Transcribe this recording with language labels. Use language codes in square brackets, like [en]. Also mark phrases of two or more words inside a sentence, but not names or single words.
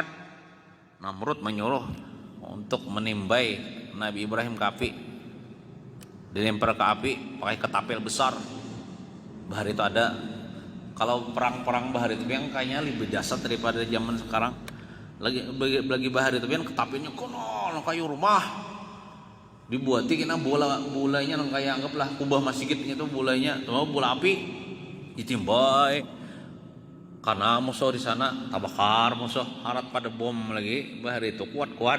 [bjn] Namrud menyuruh untuk menimbai Nabi Ibrahim ke api, dilempar ke api pakai ketapel besar. Bahar itu ada, kalau perang-perang bahar itu yang kayaknya lebih dahsyat daripada zaman sekarang. Lagi bahar itu kan ketapelnya konon kayu rumah, dibuati kena bulanya nang kayak anggaplah kubah masjid itu bulanya, tuh bola api ditimbai karena musuh di sana tabakar musuh harat pada bom lagi bahar itu kuat.